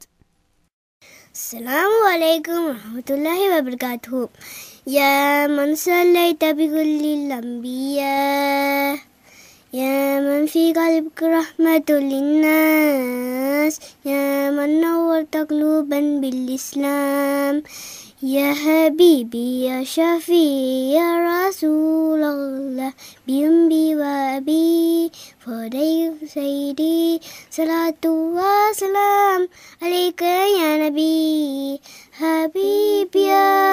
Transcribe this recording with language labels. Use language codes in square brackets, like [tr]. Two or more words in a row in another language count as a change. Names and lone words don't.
[ar] السلام عليكم ورحمة الله وبركاته. يا من صليت بكل الأنبياء يا من في قلبك رحمة للناس يا من نورت قلوبا بالإسلام يا حبيبي يا شفيع يا رسول الله بأمي وأبي فديك سيدي صلاة وسلام عليك يا نبي حبيبي يا